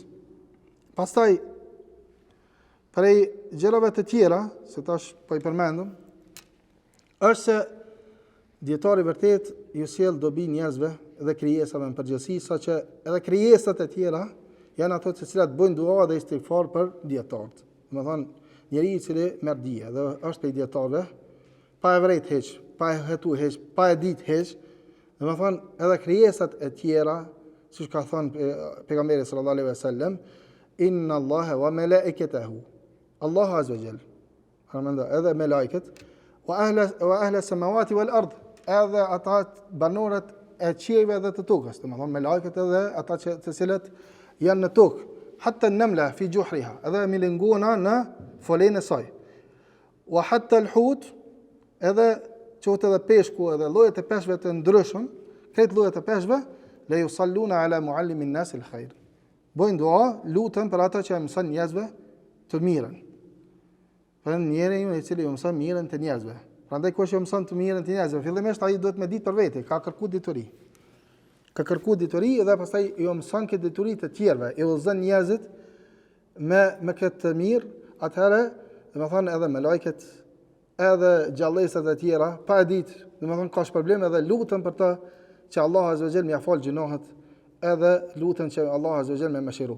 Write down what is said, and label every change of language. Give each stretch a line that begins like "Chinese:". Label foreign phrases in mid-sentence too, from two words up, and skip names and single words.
Albanian: Pastaj prej gjërave të tjera, se tash po i përmendëm, është se dietari vërtet ju sjell dobi njerëzve dhe krijesave në përgjithësi, saqë edhe krijesat e tjera janë ato të cilat bëjnë dua dhe istighfar për dietarët. Domethënë njeriu i cili merr dije dhe është prej dietarëve, pa e vërejt hiç, pa e hetu hiç, pa e ditë hiç, domethënë edhe krijesat e tjera, siç ka thënë pejgamberi
Arabic: صلى الله عليه وسلم, إن الله وملائكته,
Albanian: Allah
Arabic: عز وجل,
Albanian: edhe melekët,
Arabic: وأهل السماوات والأرض,
Albanian: edhe ata banorët e qiejve dhe të tokës, domethënë melekët edhe ata të cilët janë në tokë,
Arabic: حتى النملة في جحرها,
Albanian: edhe milingona në folen e saj.
Arabic: وحتى الحوت,
Albanian: edhe qoftë edhe peshku, edhe llojet e peshqve të ndryshëm, këtë llojet e peshqve,
Arabic: ليصلون على معلم الناس الخير.
Albanian: Bojnë dua, lutën për ata që e mëson njerëzve të mirën. Për njeriu i cili mëson mirën të njerëzve. Prandaj kush që mëson të mirën të njerëzve, fillimisht ai duhet me ditë për vete, ka kërku dituri. Ka kërku dituri dhe pastaj jo mëson këtë dituri të tjerëve, i udhëzon njerëzit me këtë mirë, atëherë, domethënë edhe me lajket, edhe gjallësat e tjera, pa e ditë, domethënë ka problem edhe lutën për të që Allah
Arabic: عز وجل
Albanian: më fal gjunohet, edhe lutën që Allah
Arabic: عز وجل
Albanian: më mëshiroj.